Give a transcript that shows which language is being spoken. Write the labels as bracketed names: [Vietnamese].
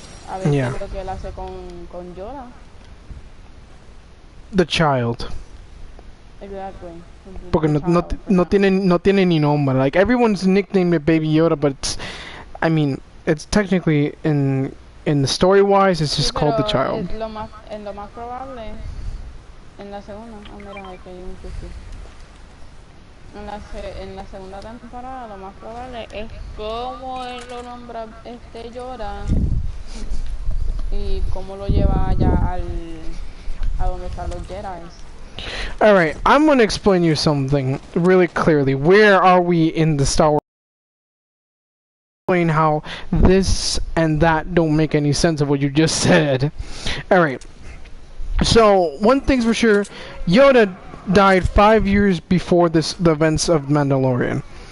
[Spanish] A ver qué es lo que él hace con Yoda. [English] The child. Exactly. [Spanish] Porque no tiene ni nombre. [English] Like everyone's nicknamed it Baby Yoda, but it's, I mean, it's technically in the story wise, it's just called the child. [Spanish] Lo más probable en la segunda. Oh, mira, aquí hay un cookie. En la segunda temporada lo más probable es cómo él lo nombra Yoda y cómo lo lleva allá a donde están los Jedi. [English] Alright, I'm gonna explain you something really clearly. Where are we in the Star Wars? Explain how this and that don't make any sense of what you just said. Alright, so one thing's for sure, Yoda died 5 years before the events of Mandalorian.